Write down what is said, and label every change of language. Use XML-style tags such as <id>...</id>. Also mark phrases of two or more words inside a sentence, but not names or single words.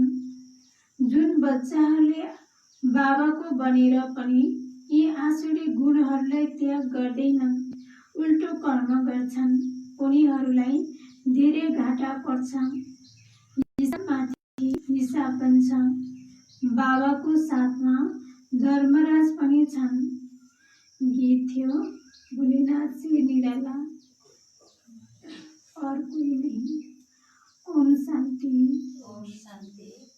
<ne>जुन बच्चाहरूले बाबाको बनेर पनि यी आसुरी गुणहरूलाई त्याग गर्दैनन्, उल्टो कर्म गर्छन्, उनीहरूलाई धेरै घाटा पर्छ, हिसाबमाथि हिसाब बन्छ। बाबाको साथमा धर्मराज पनि छन्। गीत थियो</ne> <hi>भोलेनाथ से निराला और कोई नहीं। ओम शांति। ओम शांति।</hi>